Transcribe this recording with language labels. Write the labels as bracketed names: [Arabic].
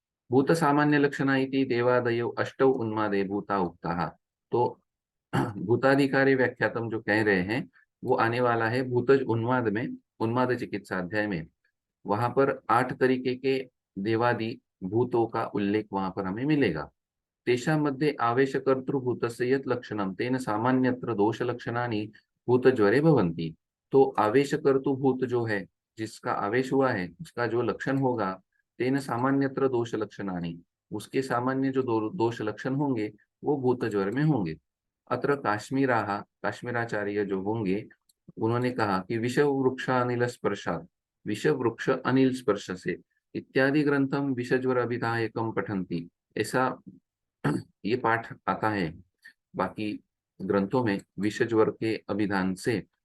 [Sanskrit] भूत सामान्य लक्षण इति देवादयो अष्टौ उन्मादे भूता उक्ता। [Hindi] तो [Sanskrit] भूताधिकारी व्याख्यातम [Hindi] जो कह रहे हैं वो आने वाला है भूतज उन्माद में, उन्माद चिकित्सा अध्याय में। वहां पर 8 तरीके के देवादि भूतों का उल्लेख वहां पर हमें मिलेगा। [Sanskrit] तेषां मध्ये आवेशकर्तृभूतस्य यत् लक्षणं तेन सामान्यत्र दोष लक्षणानि भूतज्वरे भवन्ति। [Hindi] तो आवेशकर्तृ भूत जो है, जिसका आवेश हुआ है, उसका जो लक्षण होगा, [Sanskrit] तेन सामान्यत्र दोष लक्षणानि, [Hindi] उसके सामान्य जो दोष लक्षण होंगे वो भूतज्वर में होंगे। अत्र काश्मीराः, काश्मीराचार्य जो होंगे उन्होंने कहा कि [Sanskrit] विषव वृक्ष अनिल स्पर्शात, [Hindi] विषव वृक्ष अनिल स्पर्श से [Sanskrit] इत्यादि ग्रंथम विषज्वर अभिधायकम पठंती, [Hindi] ऐसा ये पाठ आता है बाकी ग्रंथों में विषज्वर के अभिधान से।